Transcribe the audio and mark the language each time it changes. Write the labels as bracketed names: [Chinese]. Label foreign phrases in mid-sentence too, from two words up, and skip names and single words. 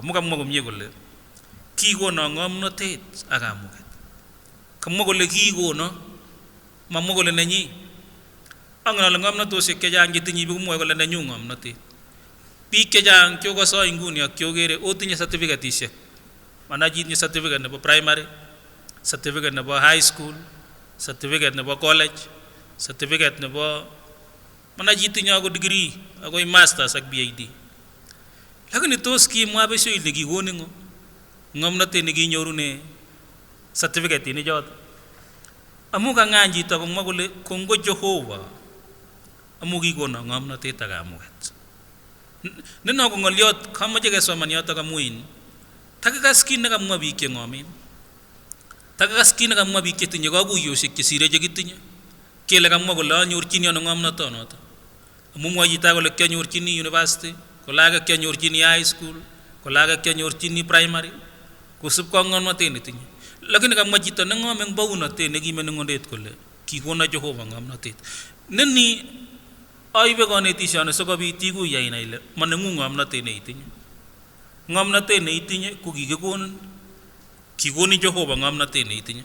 [Kalenjin] Mukamwa komie kole kikono ng'omnotet ak kamuget. Kamwa kole kikono, mamwa kole nenyi. Angen ale ng'omnotosiek chechang chetinye biik komwoe kole nenyu ng'omnotet. Biik chechang chokasoi nguni ak chokere otinye certificatesiek. Mana chitinye certificate nebo primary, certificate nebo [English] high school, [Kalenjin] certificate nebo college, certificate nebo mana chitinye ako degree akoi masters ak PhD. Lakini tos kimwa besho ile kikonin ng'omnotet nekinyorune certificate ini choto. Amu kang'any chito komwa kole kongo Jehova amu kikono ng'omnotet ak kamuget. Neno ko ng'oliot kamache kesoman yoto kamuin. Takikas kit nekamwa biik cheng'omen. Takikas kit nekamwa biik chetinye kakuyosiek chesire chekitinye. Kele kamwa kole anyorchini ano ng'omnotonoto. Amu mwa chito kole kianyorchini university, kole age kianyorchini [English] high school, [Kalenjin] kole age kianyorchini primary, kosubkei ak ng'omnotet netinye. Lakini kamwa chito neng'om eng baunotet nekime neng'ondet kole kikono Jehova ng'omnotet. Neni aibe kanetisioni sikobit ikuye inai ile maneng'ung ng'omnotet neitinye. Ng'omnotet neitinye ko kikikonin, kikoni Jehova ng'omnotet neitinye.